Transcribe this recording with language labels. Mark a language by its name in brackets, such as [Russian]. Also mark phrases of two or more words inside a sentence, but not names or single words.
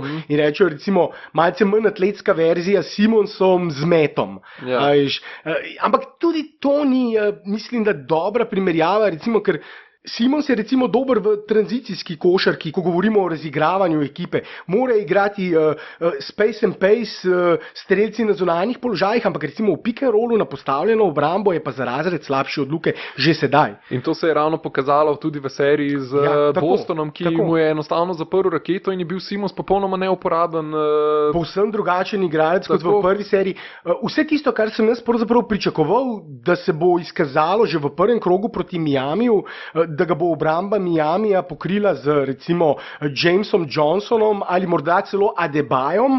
[Slovenian] In rečejo recimo malce manj atletska verzija s Simonsom z Metom. Ja. Ampak tudi to ni, mislim, da dobra primerjava, recimo, ker Simons je recimo dober v tranzicijski košarki, ko govorimo o razigravanju ekipe. Mora igrati [English] space and pace [Slovenian] strelci na zunanjih položajih, ampak recimo v [English] pick and rollu [Slovenian] na postavljeno obrambo je pa za razred slabši od Luke že sedaj. In to se je ravno pokazalo tudi v seriji z Bostonom, ki mu je enostavno zaprl raketo in je bil Simons popolnoma neuporaben. Povsem drugačen igralec kot v prvi seriji. Vse tisto, kar sem jaz pravzaprav pričakoval, da se bo izkazalo že v prvem krogu proti Miamiju, da ga bo obramba Miamija pokrila z recimo Jamesom Johnsonom ali morda celo Adebayom.